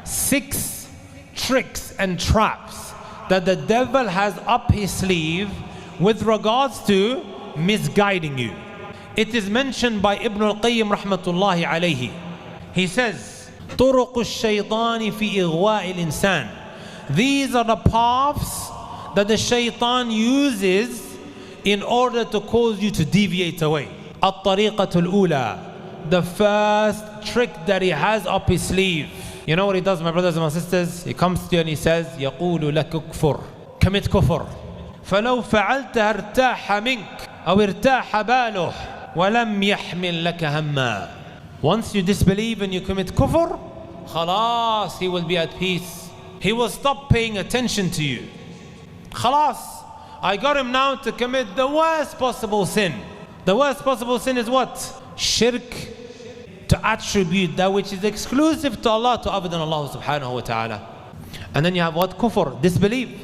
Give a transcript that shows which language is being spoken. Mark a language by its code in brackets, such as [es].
[en] 6 tricks and traps that the devil has up his sleeve with regards to misguiding you. It is mentioned by Ibn al-Qayyim rahmatullahi alayhi. He says, [ar] طُرُقُ الشَّيْطَانِ فِي إِغْوَاءِ الْإِنسَانِ. [en] These are the paths that the shaitan uses in order to cause you to deviate away. [ar] الطريقة الأولى, [en] the first trick that he has up his sleeve. You know what he does, my brothers and my sisters? He comes to you and he says, [ar] يقول لك كفر, [en] commit kufr. [ar] فلو فعلتها ارتاح منك أو ارتاح باله ولم يحمل لك هما. [en] Once you disbelieve and you commit kufr, خلاص, he will be at peace. He will stop paying attention to you. خلاص, I got him now to commit the worst possible sin. The worst possible sin is what? Shirk, to attribute that which is exclusive to Allah to other than Allah subhanahu wa ta'ala. And then you have what? Kufr, disbelief.